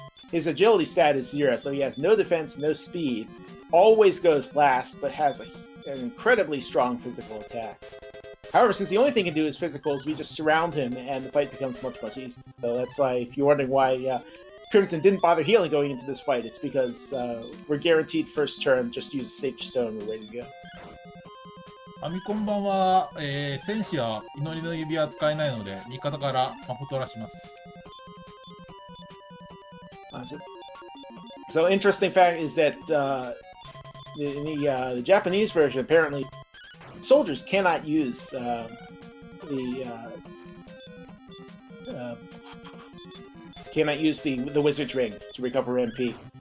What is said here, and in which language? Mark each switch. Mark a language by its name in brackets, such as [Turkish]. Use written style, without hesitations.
[English] His agility stat is 0, so he has no defense, no speed, always goes last, but has an incredibly strong physical attack. However, since the only thing he can do is physicals, we just surround him and the fight becomes much easier. So that's why, if you're wondering why Crimson didn't bother healing going into this fight, it's because we're guaranteed first turn, just use Sage Stone, we're ready to go. [Japanese] ファミコン版は、戦士は祈りの指は使えないので、味方から魔法取らします。 [English] So interesting fact is that in the Japanese version, apparently, soldiers cannot use the Wizard's Ring to recover MP.